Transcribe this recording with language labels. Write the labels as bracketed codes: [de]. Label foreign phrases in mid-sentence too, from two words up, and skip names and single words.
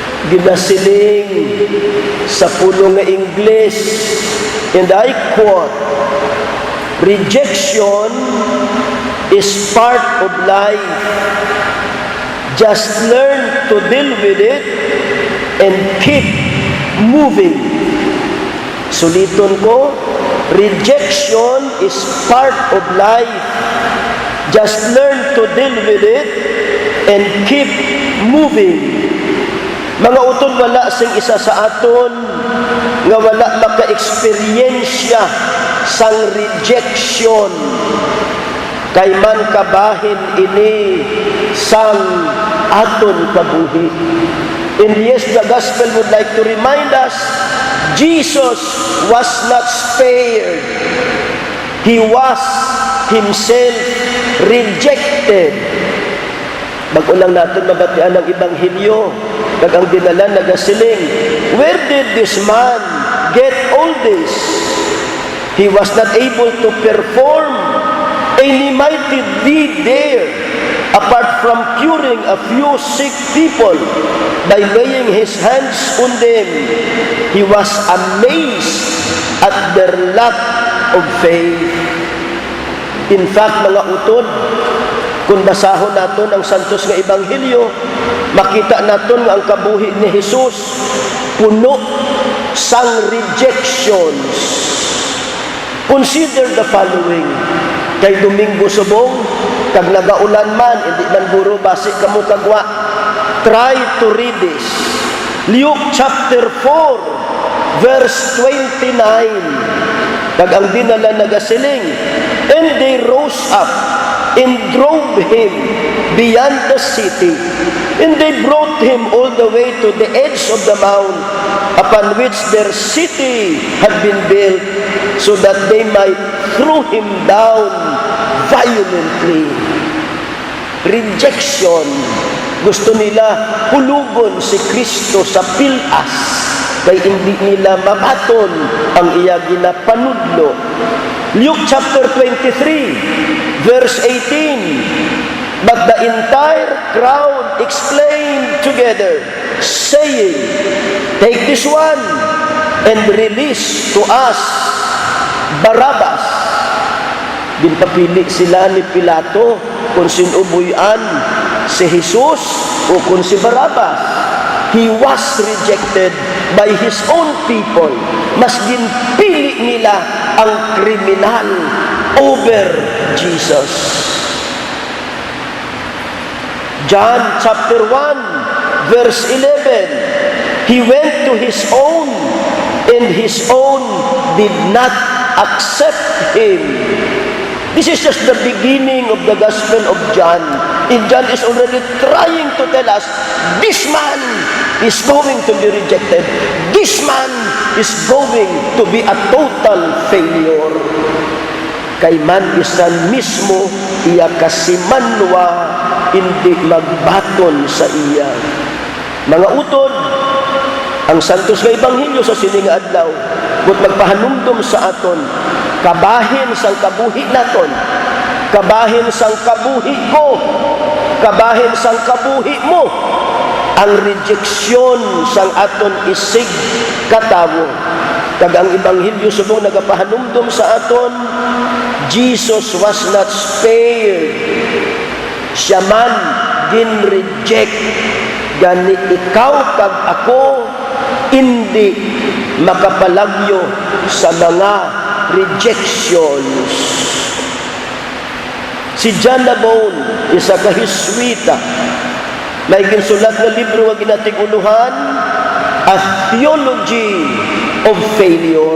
[hil] ginasiling sa pulo nga Ingles, [en] and I quote, "Rejection is part of life. Just learn to deal with it and keep moving." [hil] Suliton ko, [en] rejection is part of life. Just learn to deal with it and keep moving. [hil] Mga utod, wala sing isa sa aton nga wala maka-eksperyensya sang rejection. Kay man kabahin ini sang aton kabuhi. [en] And yes, the gospel would like to remind us, Jesus was not spared. He was himself rejected. [hil] Bago lang natin mabatian ang Ebanghelyo, ang dinala nagasiling, [en] where did this man get all this? He was not able to perform any mighty deed there, apart from curing a few sick people by laying his hands on them. He was amazed at their lack of faith. In fact, [hil] mga utod, kung basahon naton ang santos nga Ebanghelyo, makita naton nga ang kabuhi ni Jesus puno sang rejections. [en] Consider the following. [hil] Kay Domingo subong, kag nagaulan man, hindi man guro basi kamo kagwa. [en] Try to read this. Luke chapter 4, verse 29. [hil] Kag ang dinala nagasiling, [en] and they rose up and drove him beyond the city, and they brought him all the way to the edge of the mount upon which their city had been built, so that they might throw him down violently. Rejection. [hil] Gusto nila hulugon si Kristo sa pilas, kay hindi nila mabaton ang iya ginapanudlo. [en] Luke chapter 23, verse 18. But the entire crowd exclaimed together, saying, "Take this one and release to us Barabbas." [hil] Ginpapili sila ni Pilato kung sinubuyan si Jesus o kung si Barabbas. [en] He was rejected by his own people. [hil] Mas ginpili nila ang kriminal over Jesus. [en] John chapter 1, verse 11. He went to his own, and his own did not accept him. This is just the beginning of the Gospel of John. And John is already trying to tell us, this man is going to be rejected. This man is going to be a total failure. [hil] Kay man isan mismo, iya kasimanwa, hindi magbaton sa iya. Mga utod, ang santos nga Ebanghelyo sa sining adlaw, but magpahanumdum sa aton, kabahin sang kabuhi naton, kabahin sang kabuhi ko, kabahin sang kabuhi mo, ang rejeksyon sang aton isig katawo. Kag ang Ebanghelyo subong nagapahanumdum sa aton, [en] Jesus was not spared. [hil] Siya man gin-reject. Gani ikaw kag ako hindi makapalagyo sa mga rejections. Si John Nabon, isa ka Hiswita, may ginsulat na libro nga ginatiguluhan, A Theology of Failure.